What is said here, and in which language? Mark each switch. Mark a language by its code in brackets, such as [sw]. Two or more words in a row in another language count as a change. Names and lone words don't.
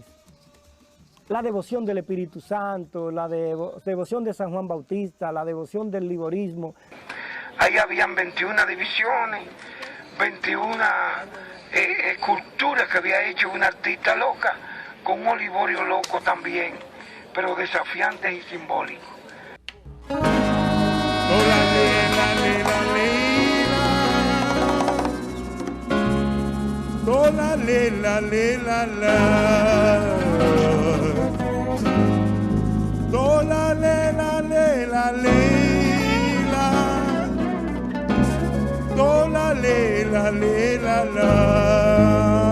[es] La devoción del Espíritu Santo, la devoción de San Juan Bautista, la devoción del liborismo. Ahí habían 21 divisiones, 21 esculturas que había hecho una artista loca, con un olivorio loco también, pero desafiante y simbólico. Tola lela lela la, tola lela lela lela, tola lela lela la.